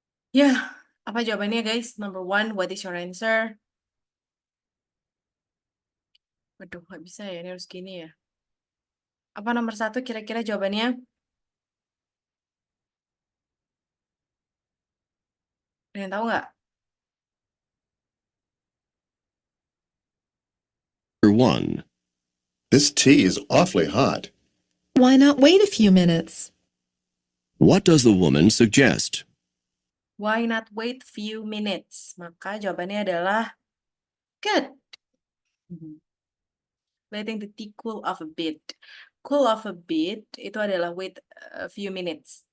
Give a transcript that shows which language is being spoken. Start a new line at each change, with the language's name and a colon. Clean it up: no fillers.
Indonesian: Ya, apa jawabannya guys?
English: Number one, what is your answer?
Indonesian: Waduh, nggak bisa ya, ini harus gini ya. Apa nomor satu kira-kira jawabannya? Ada yang tahu nggak?
English: Number 1. This tea is awfully hot. Why not wait a few minutes? What does the woman suggest? Why not wait few minutes?
Indonesian: Maka jawabannya adalah good.
English: Letting the tea cool off a bit. Cool off a bit
Indonesian: itu adalah
English: wait a few minutes.